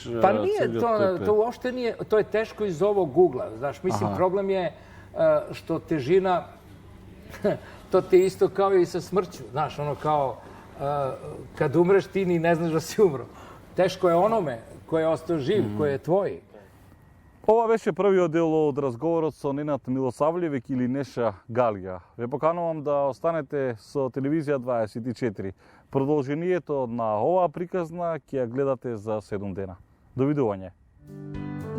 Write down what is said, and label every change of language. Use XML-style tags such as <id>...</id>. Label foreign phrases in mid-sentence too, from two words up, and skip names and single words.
<sr>Pa nije to uopšte nije, to je teško iz ovog ugla, znaš, mislim, problem je što težina, to ti je isto kao i sa smrću, znaš, ono kao, kad umreš ti ni ne znaš da si umro. Teško je onome koji je ostao živ, koji je tvoj.</sr> <mk>Ова беше првиот дел од разговорот со Ненад Милосављевиќ или Неша Галија. Ве поканувам да останете со Телевизија 24. Продолжението на оваа приказна ќе ја гледате за 7 дена. Довидување.</mk>